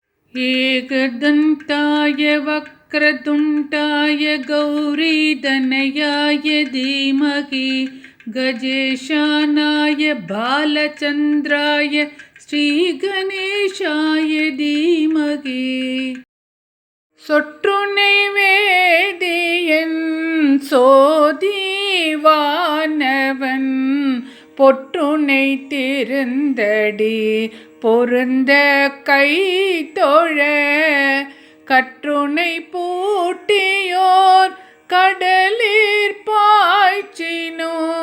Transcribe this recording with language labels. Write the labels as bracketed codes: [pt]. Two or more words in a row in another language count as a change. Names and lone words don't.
[sa] एकदन्ताय वक्रतुण्डाय गौरीतनयाय धीमहि गजेशानाय बालचन्द्राय श्रीगणेशाय धीमहि [ta] சொற்றுனை வேதியன் சோதிவானவன் பொற்றுனை திருந்தடி பொருந்த கை தொழ கற்றுனை பூட்டியோர் கடலிற் பாய்ச்சினோ